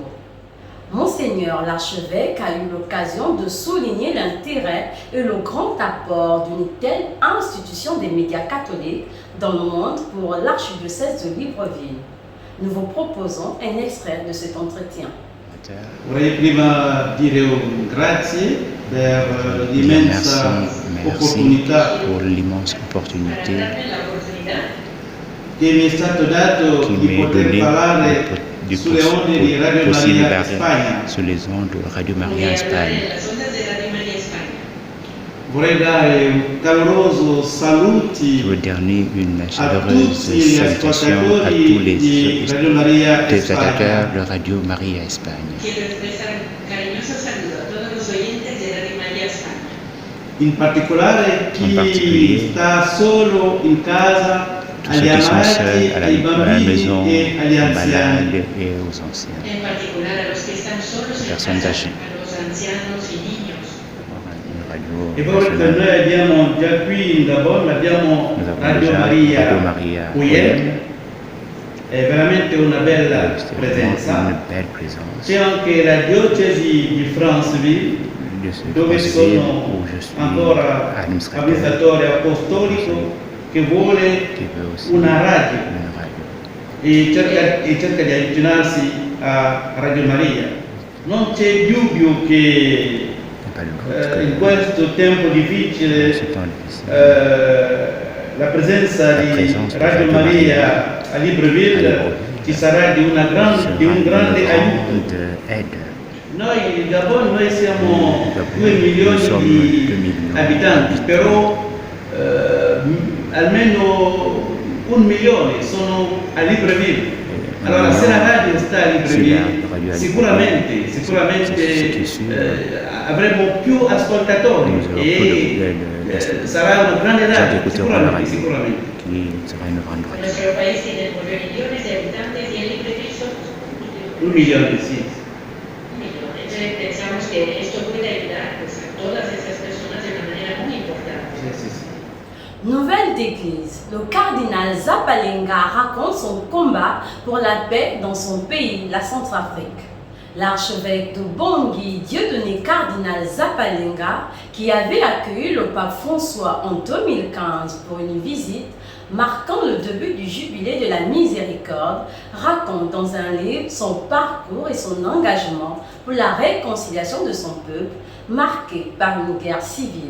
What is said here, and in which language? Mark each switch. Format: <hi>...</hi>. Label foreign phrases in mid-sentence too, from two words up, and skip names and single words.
<fr>Monseigneur l'archevêque a eu l'occasion de souligner l'intérêt et le grand apport d'une telle institution des médias catholiques dans le monde pour l'archidiocèse de Libreville. Nous vous proposons un extrait de cet entretien.</fr> <it>Vorrei prima dire un grazie per l'immensa opportunità</it> <fr>pour l'immense opportunité</fr> <it>che mi è stato dato</it> <fr>qui</fr> <it>di</it> <fr>m'est</fr> <it>poter</it> <fr>donnée</fr> <it>parlare sulle onde di Radio</it> <fr>possible</fr> <it>Maria Spagna.</it> <fr>sur les ondes de Radio Maria Espagne.</fr> <it>Vorrei dare un caloroso</it> <fr>Je</fr> <it>saluti</it> <fr>veux donner une</fr> <it>a</it> <fr>chaleureuse</fr> <it>tutti gli</it> <fr>salutation à</fr> <it>ascoltatori</it> <fr>tous les</fr> <it>di Radio Maria</it> <fr>téléspectateurs</fr> <it>Spagna.</it> <fr>de Radio Maria Espagne.</fr> <es>Quiero expresar un cariñoso saludo a todos los oyentes de Radio María España.</es> <it>In particolare chi sta solo in casa,</it> <fr>Tous ceux</fr> <it>agli</it> <fr>qui sont</fr> <it>amati,</it> <fr>seuls à</fr> <it>ai</it> <fr>la maison,</fr> <it>bambini e agli</it> <fr>aux</fr> <it>anziani.</it> <fr>malades et aux anciens.</fr> <es>En particular a los que están solos en</es> <fr>Personnes</fr> <es>casa,</es> <fr>âgées.</fr> <es>a los ancianos y niños.</es> <fr>Une radio</fr> <it>E poi per</it> <fr>nationale.</fr> <it>noi abbiamo già qui in Gabon abbiamo</it> <fr>Nous avons</fr> <it>Radio</it> <fr>déjà</fr> <it>Maria</it> <fr>Radio Maria</fr> <it>Puyel, è veramente una bella</it> <fr>C'est vraiment</fr> <it>presenza.</it> <fr>une belle présence.</fr> <it>C'è anche la diocesi di Franceville</it> <fr>Je suis</fr> <it>dove</it> <fr>Franceville,</fr> <it>sono</it> <fr>où je suis</fr> <it>ancora</it> <fr>administrateur,</fr> <it>amministratore apostolico che vuole</it> <fr>qui veut aussi</fr> <it>una radio</it> <fr>une radio.</fr> <it>e cerca di avvicinarsi a Radio Maria. Non c'è dubbio che</it> <fr>Il n'y a pas de doute</fr> <it>in</it> <fr>que</fr> <it>questo tempo</it> <fr>dans</fr> <it>difficile</it> <fr>ce temps difficile,</fr> <it>la presenza</it> <fr>La</fr> <it>di presenza di Radio</it> <fr>Radio</fr> <it>Maria a Libreville ci sarà di un grande aiuto.</it> <fr>grande aide.</fr> <it>Noi in Gabon noi siamo 2</it> <fr>Nous</fr> <it>milioni</it> <fr>sommes</fr> <it>di</it> <fr>2 millions</fr> <it>abitanti, però almeno 1 milione sono a Libreville. Allora se la radio sta a Libreville sicuramente avremo più ascoltatori e sarà una grande radio, sicuramente.</it> <fr>qui sera une grande radio.</fr> <es>Nuestro país tiene 9 millones de habitantes y en Libreville somos</es> <it>1 milione, sì.</it> <es>1 millón. Entonces pensamos que esto puede ayudar pues, a todas esas personas de una manera muy importante.</es> <it>Sì.</it> <fr>Nouvelle d'église, le cardinal Zapalenga raconte son combat pour la paix dans son pays, la Centrafrique. L'archevêque de Bangui, Dieudonné cardinal Zapalenga, qui avait accueilli le pape François en 2015 pour une visite marquant le début du jubilé de la miséricorde, raconte dans un livre son parcours et son engagement pour la réconciliation de son peuple, marqué par une guerre civile.</fr>